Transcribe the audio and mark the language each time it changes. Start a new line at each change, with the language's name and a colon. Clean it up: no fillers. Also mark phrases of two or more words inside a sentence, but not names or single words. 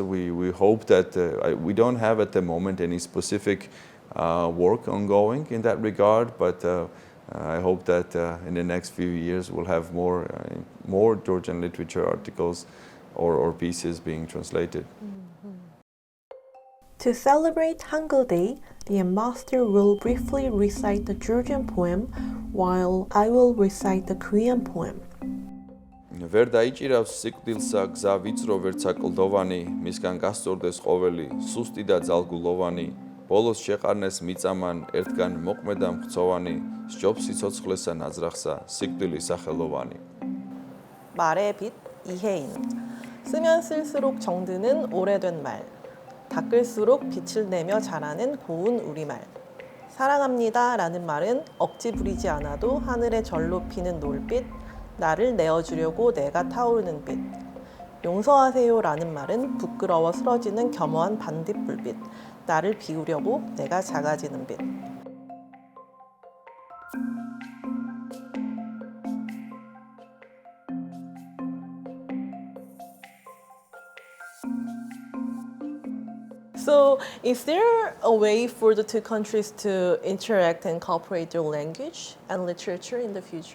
English: We hope that we don't have at the moment any specific work ongoing in that regard, but I hope that in the next few years we'll have more Georgian literature articles or pieces being translated. To celebrate Hangeul Day, the ambassador will briefly recite the Georgian poem while I will recite the Korean poem.
Georgian: ვერ დაიჭირავს სიკვდილსა გზა ვიწრო ვერცა კლდოვანი, მისგან გასწორდეს ყოველი სუსტი და ძალგულოვანი, ბოლოს შეყარნეს მიწამან ერთგან მოყმედა მხცოვანი, სჯობს სიცოცხლესა ნაძრახსა სიკვდილი სახელოვანი.
Korean: 말의 빛 이혜인. 쓰면 쓸수록 정드는 오래된 말. 닦을수록 빛을 내며 자라는 고운 우리말. 사랑합니다 라는 말은 억지 부리지 않아도 하늘에 절로 피는 놀빛, 나를 내어주려고 내가 타오르는 빛. 용서하세요 라는 말은 부끄러워 쓰러지는 겸허한 반딧불빛, 나를 비우려고 내가 작아지는 빛.
English: So, is there a way for the two countries to interact and cooperate their language and literature in the future?